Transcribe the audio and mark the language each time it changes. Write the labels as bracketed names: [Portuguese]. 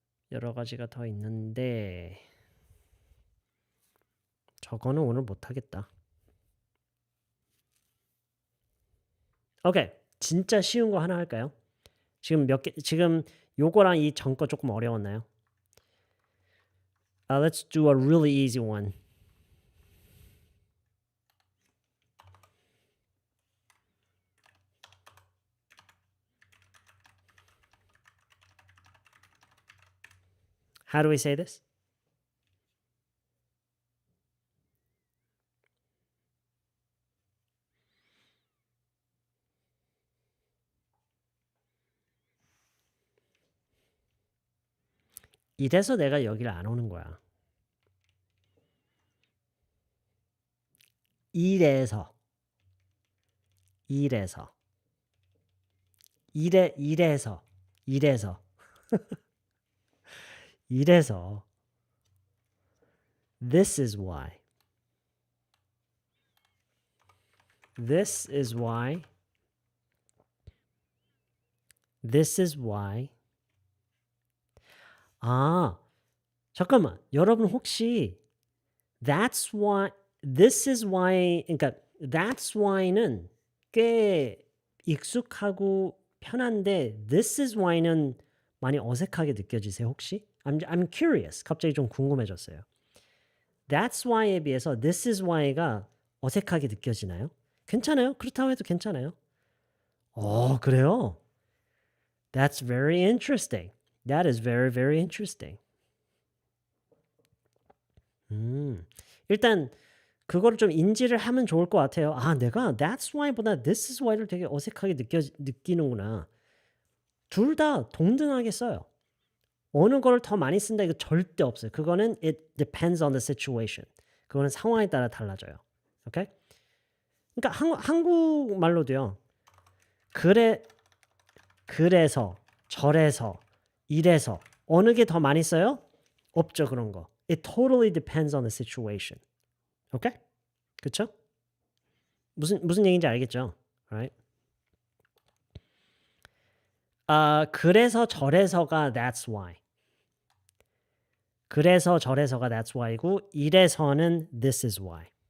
[Korean] 여러 가지가 더 있는데 저거는 오늘 못하겠다. 오케이. 진짜 쉬운 거 하나 할까요? 지금 요거랑 이 전 거 조금 어려웠나요? [English] Let's do a really easy one. How do we say this? [Korean] 이래서 내가 여기를 안 오는 거야. [English] 이래서 This is why. This is why. This is why. [Korean] 아, 잠깐만. [English] 여러분 혹시 That's why, this is why, 그러니까 That's why는 꽤 익숙하고 편한데 This is why는 [Korean] 많이 어색하게 느껴지세요 혹시? [English] I'm curious. [Korean] 갑자기 좀 궁금해졌어요. That's why에 비해서 this is why가 어색하게 느껴지나요? 괜찮아요? 그렇다고 해도 괜찮아요? 그래요? [English] That's very interesting. That is very, very interesting. [Korean] 일단 그거를 좀 인지를 하면 좋을 것 같아요. 내가 that's why보다 this is why를 되게 어색하게 느끼는구나. 둘 다 동등하게 써요. 어느 거를 더 많이 쓴다 이거 절대 없어요. [English] 그거는 it depends on the situation. [Korean] 그거는 상황에 따라 달라져요. 오케이? 그러니까 한국말로도요. 그래서 저래서 이래서 어느 게 더 많이 써요? 없죠 그런 거. [English] It totally depends on the situation. [Korean] 오케이? 그쵸? 무슨 얘기인지 알겠죠? Right? 그래서 저래서가 that's why. 그래서 저래서가 that's why고 이래서는 this is why.